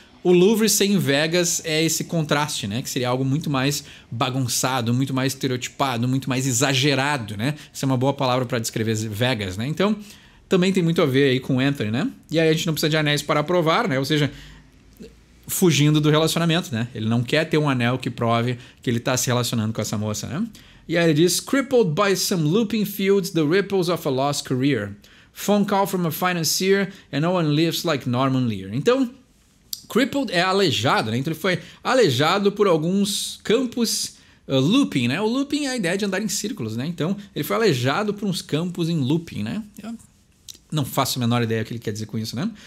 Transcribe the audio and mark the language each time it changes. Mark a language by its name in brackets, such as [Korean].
[Portuguese] O Louvre sem Vegas é esse contraste, né? Que seria algo muito mais bagunçado, muito mais estereotipado, muito mais exagerado, né? Essa é uma boa palavra para descrever Vegas, né? Então, também tem muito a ver aí com o Anthony, né? E aí a gente não precisa de anéis para provar, né? Ou seja, fugindo do relacionamento, né? Ele não quer ter um anel que prove que ele está se relacionando com essa moça, né? E aí ele diz: [English] crippled by some looping fields, the ripples of a lost career. Phone call from a financier and no one lives like Norman Lear. [Portuguese] Então, crippled é aleijado, né? Então ele foi aleijado por alguns campos looping, né? O looping é a ideia de andar em círculos, né? Então ele foi aleijado por uns campos em looping, né? Eu não faço a menor ideia o que ele quer dizer com isso, né?